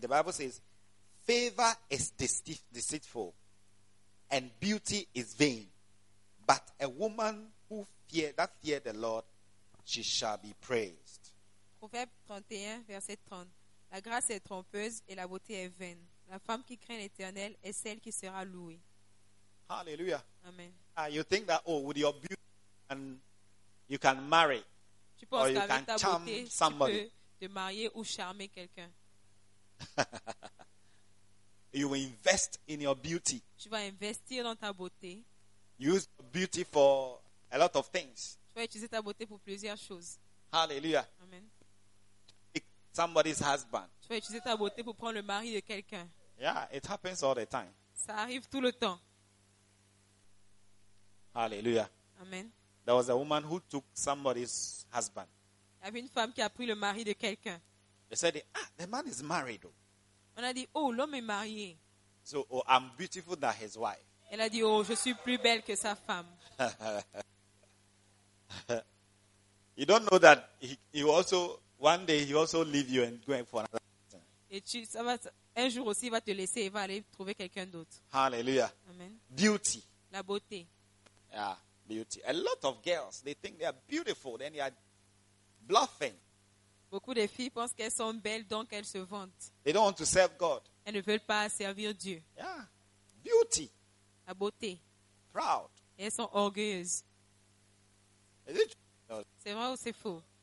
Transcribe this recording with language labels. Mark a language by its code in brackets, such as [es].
[en] The Bible says, favor is deceitful and beauty is vain, but a woman who fear the Lord, she shall be praised. [fr] Proverbe 31, verset 30. La grâce est trompeuse et la beauté est vaine. La femme qui craint l'Éternel est celle qui sera louée. [en] Hallelujah. Amen. You think that, oh, with your beauty, and you can marry, [fr] tu penses, [en] or you can charm somebody. [fr] Tu peux te marier ou charmer quelqu'un. [en] You will invest in your beauty. [fr] Tu vas investir dans ta beauté. [en] Use beauty for a lot of things. [fr] Tu vas utiliser ta beauté pour plusieurs choses. [en] Hallelujah. Amen. Somebody's husband. [fr] Tu vas utiliser ta beauté pour prendre le mari de quelqu'un. [en] Yeah, it happens all the time. [fr] Ça arrive tout le temps. [en] Hallelujah. Amen. There was a woman who took somebody's husband. [fr] Il y avait une femme qui a pris le mari de quelqu'un. [en] They said, the man is married. [fr] On a dit, oh, l'homme est marié. [en] So, oh, I'm beautiful than his wife. [fr] Elle a dit, oh, je suis plus belle que sa femme. [en] You don't know that he also, one day, he also leave you and go for another person. [fr] Et tu, ça va, un jour aussi, il va te laisser, il va aller trouver quelqu'un d'autre. [en] Hallelujah. Amen. Beauty. [fr] La beauté. [en] Yeah, beauty. A lot of girls, they think they are beautiful, then they are bluffing. [fr] Beaucoup de filles pensent qu'elles sont belles, donc elles se vantent. [en] They don't want to serve God. [fr] Elles ne veulent pas servir Dieu. [en] Yeah. Beauty. [fr] La beauté. [en] Proud. [fr] Et elles sont orgueilleuses. [en] Is it true? [fr] C'est vrai ou c'est faux?